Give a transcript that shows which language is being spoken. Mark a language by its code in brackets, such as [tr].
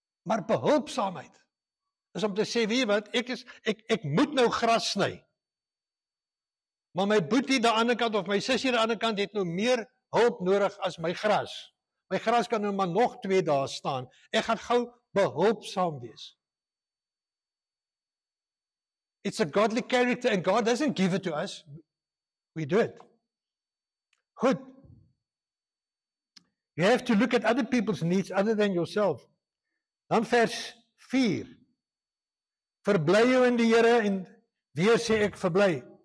[af] Maar behulpsaamheid is om te sê, weet jy wat, ek moet nou gras sny. Maar my boetie aan die ander kant of my sussie aan die ander kant het nou meer hulp nodig as my gras. My gras kan nou maar nog 2 dae staan. Ek gaan gou behulpsaam wees. [en] It's a godly character, and God doesn't give it to us. We do it. Good. You have to look at other people's needs other than yourself. [af] Dan vers 4. Verbly jou in die Here, en weer sê ek verbly.